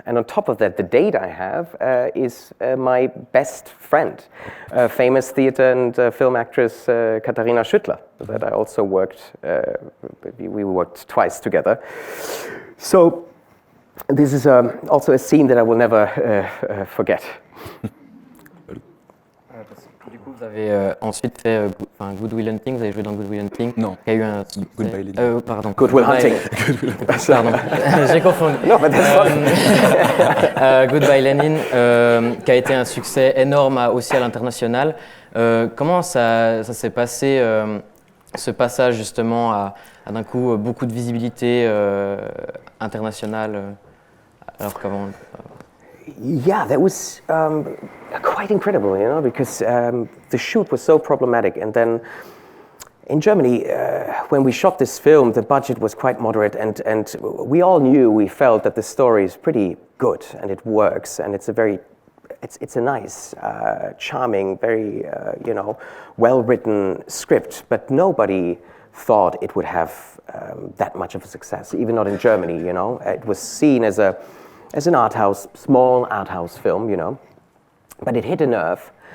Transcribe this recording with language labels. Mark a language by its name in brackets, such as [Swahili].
[English] And on top of that, the date I have is my best friend, famous theater and film actress Katharina Schüttler, that I also worked, we worked twice together. So this is also a scene that I will never forget. [French] Du coup, vous avez ensuite fait Good Will Hunting, vous avez joué dans Good Will Hunting. Non. Qui a eu un Goodbye Lenin. Pardon. Good Will Hunting. Pardon, j'ai confondu. [English] No, but that's fine. [French] Goodbye Lenin, qui a été un succès énorme aussi à l'international. Comment ça s'est passé, ce passage justement à d'un coup beaucoup de visibilité internationale, alors qu'avant... [English] Yeah, that was quite incredible, because the shoot was so problematic. And then in Germany, when we shot this film, the budget was quite moderate, and we felt that the story is pretty good and it works, and it's a nice, charming, very, well-written script, but nobody thought it would have that much of a success, even not in Germany, It was seen as an art house, small art house film, but it hit a nerve,